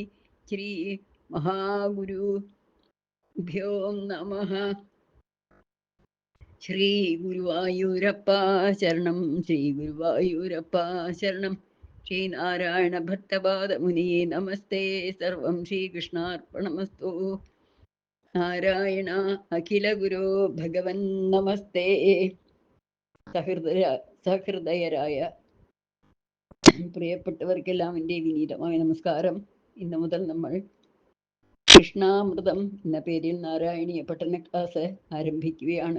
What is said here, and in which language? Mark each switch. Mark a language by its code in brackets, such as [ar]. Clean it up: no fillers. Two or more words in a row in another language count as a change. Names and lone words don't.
[sa] श्री महागुरुभ्यो नमः। श्री गुरुवायूरप्पा शरणं श्री गुरुवायूरप्पा शरणं श्री नारायण भट्टपादमुनिये नमस्ते सर्वं श्रीकृष्णार्पणमस्तु നാരായണ അഖില ഗുരു ഭഗവൻ നമസ്തേ. [ml] സഹൃദയരായ പ്രിയപ്പെട്ടവർക്കെല്ലാം എൻ്റെ വിനീതമായ നമസ്കാരം. ഇന്നു മുതൽ നമ്മൾ കൃഷ്ണാമൃതം എന്ന പേരിൽ നാരായണീയ പഠന ക്ലാസ് ആരംഭിക്കുകയാണ്.